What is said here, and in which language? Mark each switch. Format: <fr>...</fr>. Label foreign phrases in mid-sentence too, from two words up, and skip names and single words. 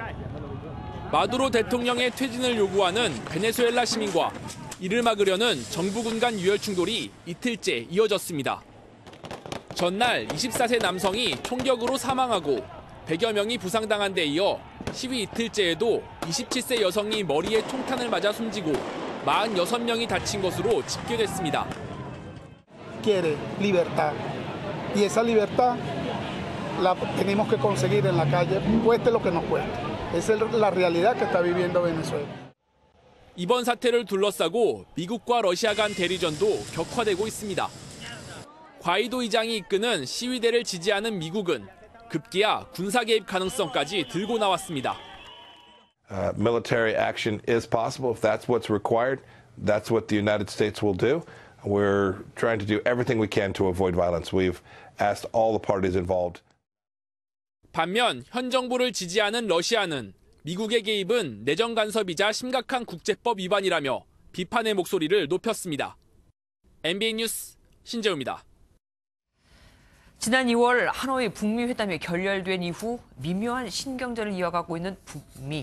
<ko>마두로 대통령의 퇴진을 요구하는 베네수엘라 시민과 이를 막으려는 정부군 간 유혈 충돌이 이틀째 이어졌습니다. 전날 24세 남성이 총격으로 사망하고 100여 명이 부상당한 데 이어 시위 이틀째에도 27세 여성이 머리에 총탄을 맞아 숨지고 46명이 다친 것으로 집계됐습니다.</ko> <es>quiere libertad. Y esa libertad la tenemos que conseguir en la calle, cueste lo que nos cueste. Esa es la realidad que está viviendo Venezuela.</es> <ko>이번 사태를 둘러싸고 미국과 러시아 간 대리전도 격화되고 있습니다. 과이도 의장이 이끄는 시위대를 지지하는 미국은 급기야 군사 개입 가능성까지 들고 나왔습니다.</ko> <en>Military action is possible. If that's what's required, that's what the United States will do. We're trying to do everything we can to avoid violence. We've asked all the parties involved.</en> <ko>반면 현 정부를 지지하는 러시아는 미국의 개입은 내정 간섭이자 심각한 국제법 위반이라며 비판의 목소리를 높였습니다. MBN 뉴스 신재우입니다. 지난 2월 하노이 북미 회담이 결렬된 이후 미묘한 신경전을 이어가고 있는 북미.</ko>